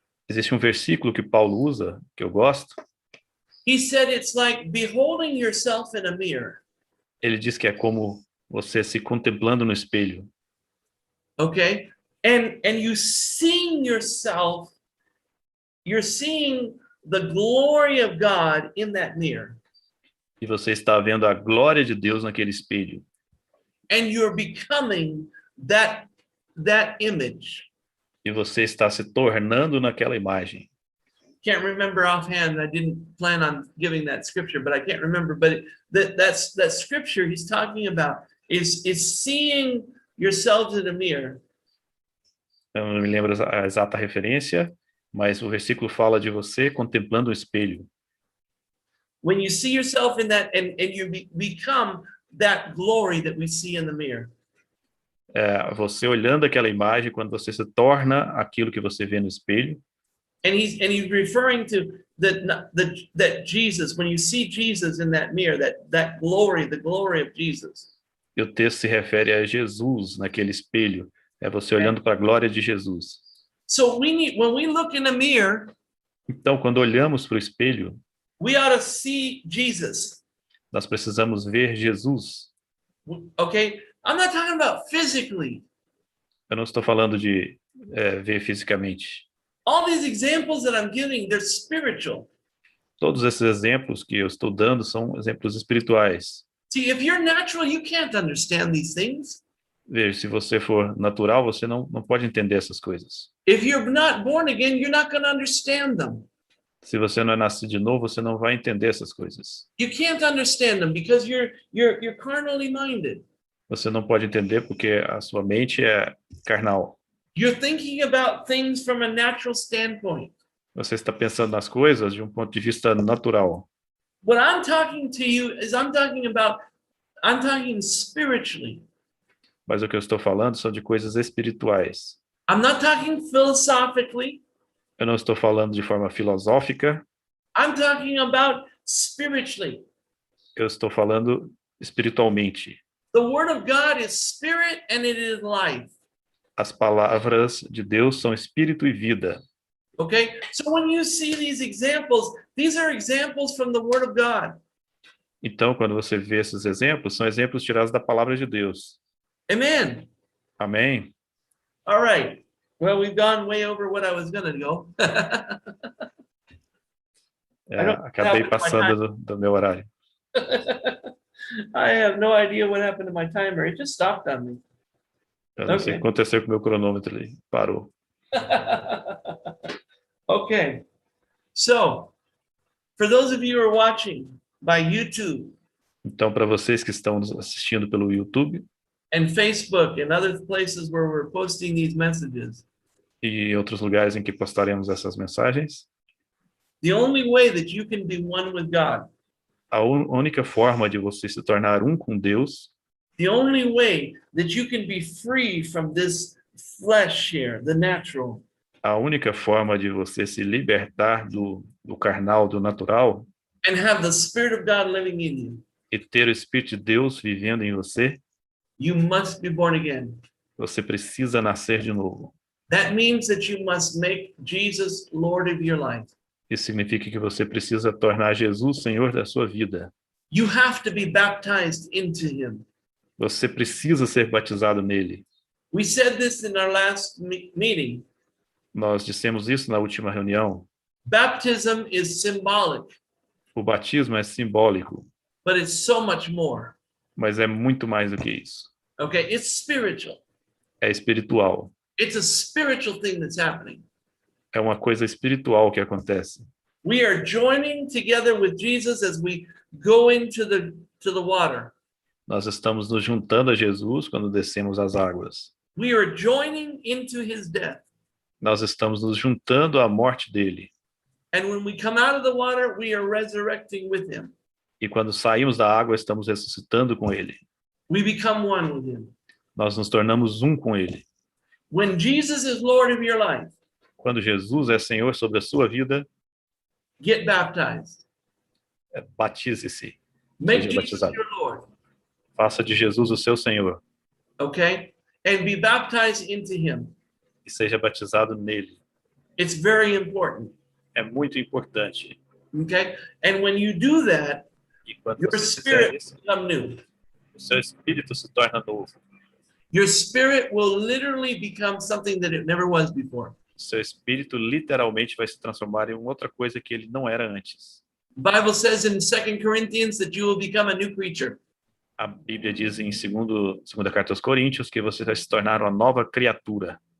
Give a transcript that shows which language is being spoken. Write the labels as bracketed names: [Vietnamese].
[Portuguese] Existe um versículo que Paulo usa, que eu gosto. [English] He said it's like beholding yourself in a mirror. [Portuguese] Ele diz que é como você se contemplando no espelho. [English] Okay? And you seeing yourself, you're seeing the glory of God in that mirror. [Portuguese] E você está vendo a glória de Deus naquele espelho. [English] And you're becoming that image. [Portuguese] E você está se tornando naquela imagem. [English] Can't remember offhand. I didn't plan on giving that scripture, but I can't remember. But that scripture he's talking about is seeing yourselves in a mirror. [Portuguese] Eu não me lembro a exata referência, mas o versículo fala de você contemplando o espelho. [English] When you see yourself in that, and you become that glory that we see in the mirror. [Portuguese] Você olhando aquela imagem, quando você se torna aquilo que você vê no espelho. [English] And he's referring to that Jesus, when you see Jesus in that mirror, that glory, the glory of Jesus. [Portuguese] E o texto se refere a Jesus naquele espelho. É você olhando para a glória de Jesus. [English] So when we look in a mirror, [Portuguese] então, quando olhamos para o espelho, [English] we ought to see Jesus. [Portuguese] Nós precisamos ver Jesus. [English] Okay? I'm not talking about physically. [Portuguese] Eu não estou falando de ver fisicamente. [English] All these examples that I'm giving, they're spiritual. [Portuguese] Todos esses exemplos que eu estou dando são exemplos espirituais. [English] See, if you're natural, you can't understand these things. [Portuguese] Veja, se você for natural, você não pode entender essas coisas. [English] If you're not born again, you're not going to understand them. [Portuguese] Se você não é nascido de novo, você não vai entender essas coisas. [English] You can't understand them because you're carnally minded. [Portuguese] Você não pode entender porque a sua mente é carnal. [English] You're thinking about things from a natural standpoint. [Portuguese] Você está pensando nas coisas de um ponto de vista natural. [English] What I'm talking to you is I'm talking spiritually. [Portuguese] Mas o que eu estou falando são de coisas espirituais. [English] I'm not talking philosophically. [Portuguese] Eu não estou falando de forma filosófica. [English] I'm talking about spiritually. [Portuguese] Eu estou falando espiritualmente. [English] The word of God is spirit and it is life. [Portuguese] As palavras de Deus são espírito e vida. [English] Okay? So when you see these are examples from the word of God. [Portuguese] Então, quando você vê esses exemplos, são exemplos tirados da palavra de Deus. [English] Amen. [Portuguese] Amém? [English] All right. Well, we've gone way over what I was going to go. [Portuguese] Acabei passando do meu horário. [English] I have no idea what happened to my timer. It just stopped on me. [Portuguese] Eu não sei o que aconteceu com o meu cronômetro ali. Parou. [English] Okay. So, for those of you who are watching by YouTube, [Portuguese] então, para vocês que estão nos assistindo pelo YouTube [English] and Facebook and other places where we're posting these messages, [Portuguese] e outros lugares em que postaremos essas mensagens, [English] the only way that you can be one with God, [Portuguese] a única forma de você se tornar um com Deus, [English] the only way that you can be free from this flesh here, the natural, [Portuguese] a única forma de você se libertar do carnal, do natural, [English] and have the Spirit of God living in you, [Portuguese] e ter o Espírito de Deus vivendo em você, [English] you must be born again. [Portuguese] você precisa nascer de novo. [English] That means that you must make Jesus Lord of your life. [Portuguese] Isso significa que você precisa tornar Jesus Senhor da sua vida. [English] You have to be baptized into him. [Portuguese] Você precisa ser batizado nele. [English] We said this in our last meeting. [Portuguese] Nós dissemos isso na última reunião. [English] Baptism is symbolic. [Portuguese] O batismo é simbólico. [English] But it's so much more. [Portuguese] Mas é muito mais do que isso. [English] Okay, it's spiritual. [Portuguese] É espiritual. [English] It's a spiritual thing that's happening. [Portuguese] É uma coisa espiritual que acontece. [English] We are joining together with Jesus as we go into the water. [Portuguese] Nós estamos nos juntando a Jesus quando descemos as águas. [English] We are joining into his death. [Portuguese] nós estamos nos juntando à morte dele. [English] And when we come out of the water, we are resurrecting with him. [Portuguese] E quando saímos da água, estamos ressuscitando com ele. [English] We become one with him. [Portuguese] Nós nos tornamos um com ele. [English] When Jesus is Lord of your life, [Portuguese] Quando Jesus é Senhor sobre a sua vida, [English] get baptized. [Portuguese] batize-se. [English] Make [Portuguese] Seja [English] Jesus [Portuguese] batizado. [English] your Lord. [Portuguese] Faça de Jesus o seu Senhor [English] Okay? And be baptized into him. [Portuguese] e seja batizado nele. [English] It's very important. [Portuguese] É muito importante. [English] Okay? And when you do that, [Portuguese] E quando [English] your [Portuguese] você fizer [English] spirit [Portuguese] isso, [English] will become new. [Portuguese] o seu espírito se torna novo. [English] Your spirit will literally become something that it never was before. [Portuguese] O seu espírito literalmente vai se transformar em outra coisa que ele não era antes. [English] The Bible says in 2 Corinthians that you will become a new creature. [Portuguese] A Bíblia diz em segunda carta aos Coríntios que você vai se tornar uma nova criatura,